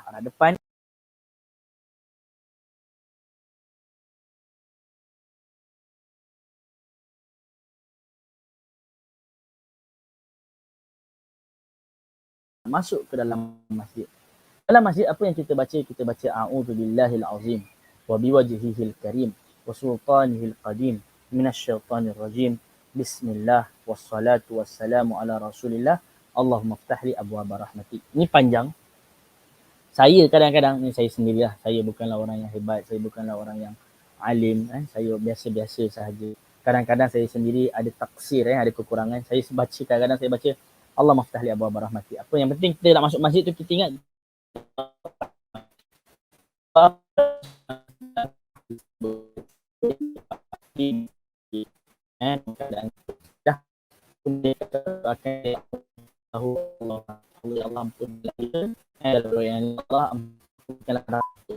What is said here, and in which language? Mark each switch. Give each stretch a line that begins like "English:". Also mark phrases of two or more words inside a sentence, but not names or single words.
Malay: Arah depan, masuk ke dalam masjid. Dalam masjid apa yang kita baca? Kita baca
Arabic: أعوذ بالله العظيم وبوجهه الكريم وسلطانه القديم من الشيطان الرجيم. بسم الله والصلاة والسلام على رسول الله. اللهم افتح لي أبواب رحمتك.
Malay: Ini panjang. Saya kadang-kadang ni saya sendirilah. Saya bukanlah orang yang hebat, saya bukanlah orang yang alim, saya biasa-biasa sahaja. Kadang-kadang saya sendiri ada taksir, ada kekurangan. Saya baca kadang-kadang saya baca
Arabic: اللهم افتح لي أبواب رحمتي.
Malay: Apa yang penting kita nak masuk masjid tu kita ingat keadaan dah akan tahu Allah ampun yang Allah ampunkanlah rahmat.